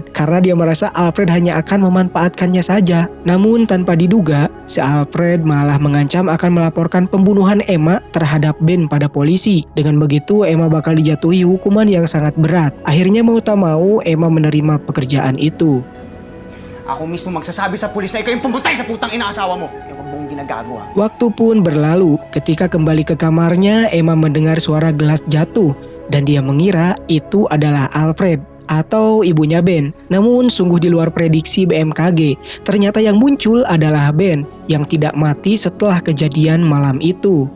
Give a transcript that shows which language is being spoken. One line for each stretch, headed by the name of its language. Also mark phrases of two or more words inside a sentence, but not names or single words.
Indonesian: Karena dia merasa Alfred hanya akan memanfaatkannya saja. Namun tanpa diduga, si Alfred malah mengancam akan melaporkan pembunuhan Emma terhadap Ben pada polisi. Dengan begitu Emma bakal dijatuhi hukuman yang sangat berat. Akhirnya mau tak mau Emma menerima pekerjaan itu.
Filipino: Ako mismo magsasabi sa pulis na ikaw yung pumatay sa putang ina asawa mo. Yung buong ginagawa.
Indonesian: Waktu pun berlalu. Ketika kembali ke kamarnya, Emma mendengar suara gelas jatuh dan dia mengira itu adalah Alfred atau ibunya Ben. Namun sungguh di luar prediksi BMKG. Ternyata yang muncul adalah Ben yang tidak mati setelah kejadian malam itu.